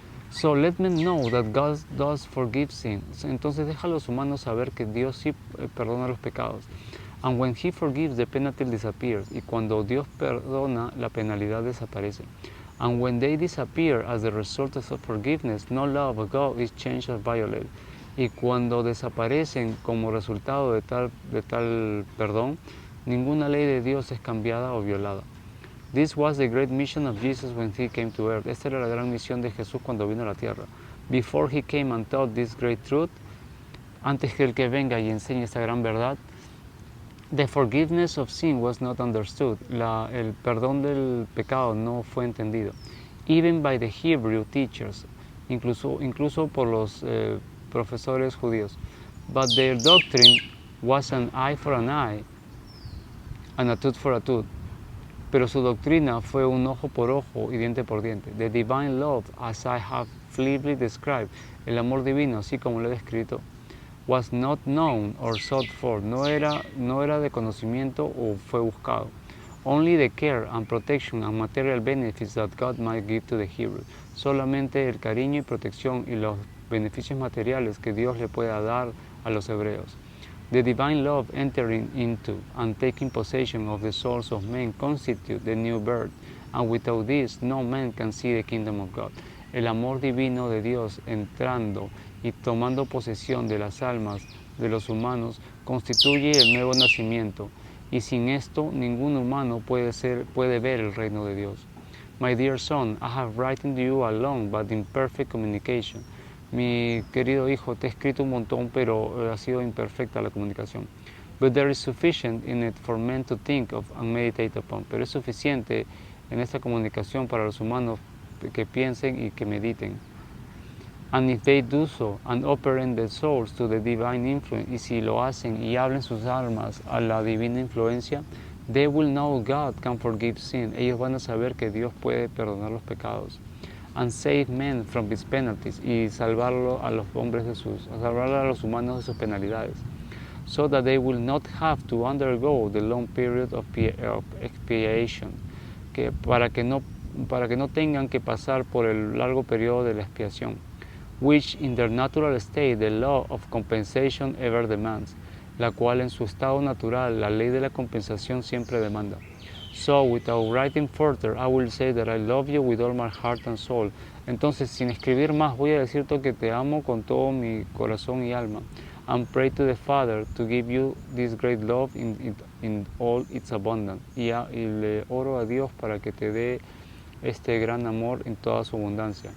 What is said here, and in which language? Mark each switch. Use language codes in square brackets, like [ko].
[en] So let men know that God does forgive sin. [es] Entonces deja a los humanos saber que Dios sí perdona los pecados. [en] And when He forgives, the penalty disappears. [es] Y cuando Dios perdona, la penalidad desaparece. [en] And when they disappear as the result of forgiveness, no law of God is changed or violated. [es] Y cuando desaparecen como resultado de tal perdón, ninguna ley de Dios es cambiada o violada. [en] This was the great mission of Jesus when He came to earth. [es] Esta era la gran misión de Jesús cuando vino a la tierra. [en] Before He came and taught this great truth, [es] antes que el que venga y enseñe esta gran verdad, [en] the forgiveness of sin was not understood. [es] El perdón del pecado no fue entendido. [en] Even by the Hebrew teachers, [es] incluso por los profesores judíos. [en] But their doctrine was an eye for an eye and a tooth for a tooth. [es] Pero su doctrina fue un ojo por ojo y diente por diente. [en] The divine love, as I have feebly described, [es] el amor divino, así como lo he descrito, [en] was not known or sought for, [es] no era de conocimiento o fue buscado. [en] Only the care and protection and material benefits that God might give to the Hebrew. [es] Solamente el cariño y protección y los beneficios materiales que Dios le pueda dar a los hebreos. [en] The divine love entering into and taking possession of the souls of men constitute the new birth, and without this no man can see the kingdom of God. [es] El amor divino de Dios entrando y tomando posesión de las almas de los humanos constituye el nuevo nacimiento, y sin esto ningún humano puede ver el reino de Dios. [en] My dear son, I have written to you alone, but in perfect communication. [es] Mi querido hijo, te he escrito un montón, pero ha sido imperfecta la comunicación. [en] But there is sufficient in it for men to think of and meditate upon. [es] Pero es suficiente en esta comunicación para los humanos que piensen y que mediten. [en] And if they do so and open their souls to the divine influence, [es] y si lo hacen y hablen sus almas a la divina influencia, [en] they will know God can forgive sin. [es] Ellos van a saber que Dios puede perdonar los pecados. [en] And save men from his penalties, [es] y salvarlo a los hombres salvar a los humanos de sus penalidades, [en] so that they will not have to undergo the long period of expiation, [es] para que no tengan que pasar por el largo periodo de la expiación, [en] which in their natural state the law of compensation ever demands, [es] la cual en su estado natural la ley de la compensación siempre demanda. [en] So, without writing further, I will say that I love you with all my heart and soul. [es] Entonces, sin escribir más, voy a decirte que te amo con todo mi corazón y alma. [en] And pray to the Father to give you this great love in all its abundance. [es] Y le oro a Dios para que te dé este gran amor en toda su abundancia.